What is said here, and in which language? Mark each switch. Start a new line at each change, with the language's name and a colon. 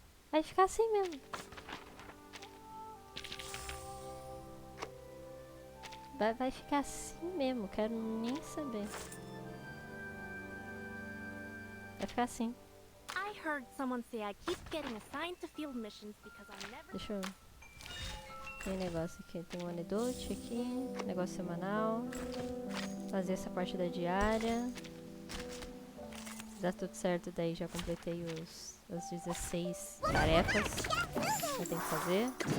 Portuguese: Vai ficar assim mesmo. Vai ficar assim mesmo, quero nem saber. Vai ficar assim.
English: I heard someone say I keep getting assigned to field missions because I never...
Portuguese: Deixa eu... Tem negócio aqui, tem um anedote aqui, negócio semanal. Fazer essa parte da diária. Se dá tudo certo, daí já completei as 16 tarefas que eu tenho que fazer.